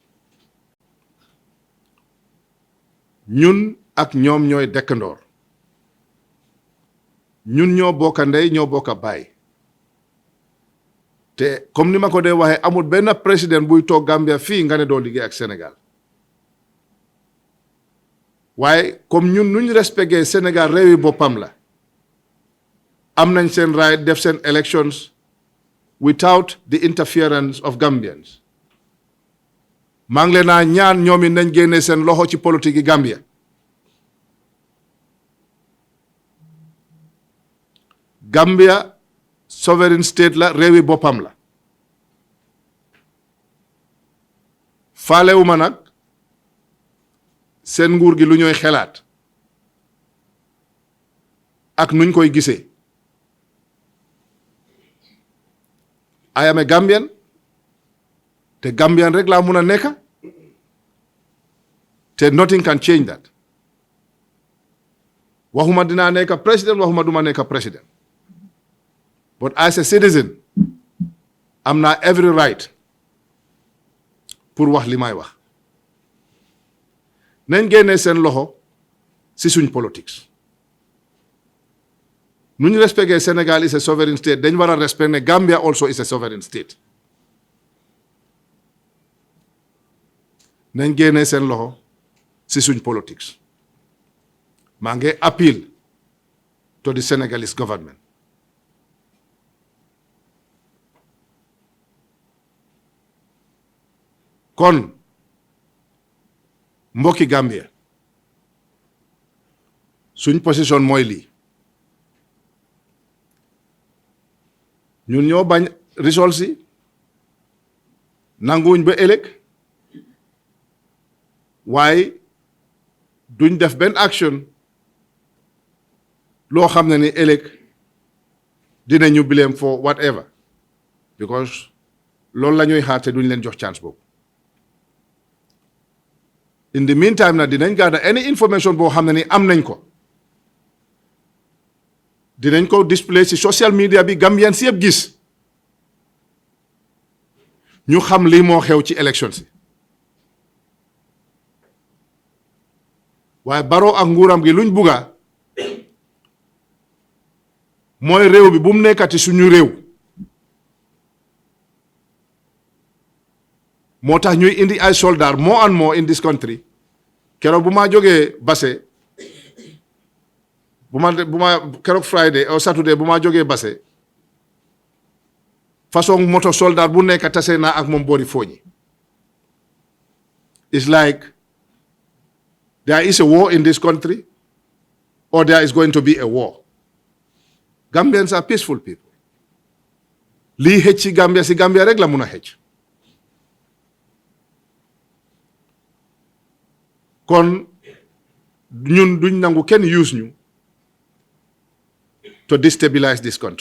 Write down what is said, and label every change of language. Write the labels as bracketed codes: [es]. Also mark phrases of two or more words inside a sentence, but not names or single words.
[wo] ñun ak ñoom ñooy dëkkandoor ñun ñoo bokka ndey ñoo bokka baay te comme ni ma ko dee waxee amul benn président buy toog Gambia fii nga ne doo liggéey ak Sénégal waaye comme ñun nuñ respecté Sénégal réewi boppam la am nañ seen right def seen [en] elections without the interference of Gambians [wo] maa ngi leen a ñaan ñoom it nañ génne seen loxo ci politique yi Gambia Gambia [en] sovereign state [wo] la réewi boppam la faalewuma nag seen nguur gi lu ñooy xelaat ak nuñ koy gisee [en] I am a Gambian [wo] te Gambian rek laa mun a nekk te [en] nothing can change that [wo] waxuma dinaa nekk président waxuma duma nekk président [en] but as a citizen [wo] am naa [en] every right [wo] pour wax li may wax nañ génnee seen loxo ci suñ politics nu ñu respecté [en] Sénégal is a sovereign state [wo] dañ war a respect ne [en] Gambia also is a sovereign state. [wo] nañ génnee seen loxo si suñ politics. maa ngi [en] appeal to the Senegalese government. [wo] kon mbokki Gambia suñ position mooy lii ñun ñoo bañ result si nanguwuñ ba ëllëg waaye duñ def benn action loo xam ne ni ëllëg dinañu blame for whatever because loolu la ñuy xaar te duñ leen jox chance boobu. [en] in the meantime [wo] na dinañ [en] gather any information [wo] boo xam ne ni am nañ ko dinañ ko display ci [en] social media [wo] bi Gambian si yëpp gis ñu xam lii moo xew ci élection si waaye Barrow ak nguuram gi luñ bugga mooy réew bi bu mu nekkati suñu réew moo tax ñuy indi ay soldats [en] more and more in this country [wo] keroog bu ma jógee Basse bu ma keroog [en] Friday or Saturday [wo] bu ma jógee Basse façon moto soldat bu nekk tase naa ak moom boori Fooñi. [en] It's like there is a war in this country or there is going to be a war. Gambians are peaceful people. [wo] lii xëcc ci Gambia si Gambia rek la mun a xëcc. kon ñun duñ nangu kenn use ñu [en] to destabilize this country.